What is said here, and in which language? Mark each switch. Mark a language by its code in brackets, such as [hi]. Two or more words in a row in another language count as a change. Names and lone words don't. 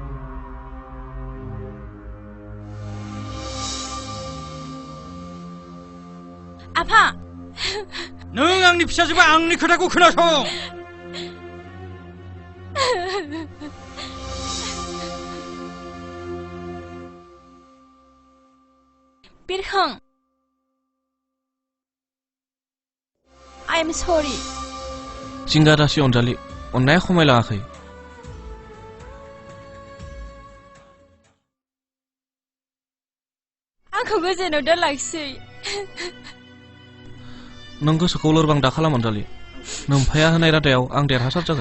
[brx] आफा, नों आंनि फिसाजोबा आंनि खोथाखौ खोनासं। बिरखां, [en] I am sorry. [brx] जिंगा दासि अनजालि, अननाया खमायलाङाखै। आंखौ गोजोनाव दोनलांसै। नों गोसोखौ लोरबां दा खालाम अनजालि। नोम्फाया होनाय रादायाव आं देरहासार जागोन।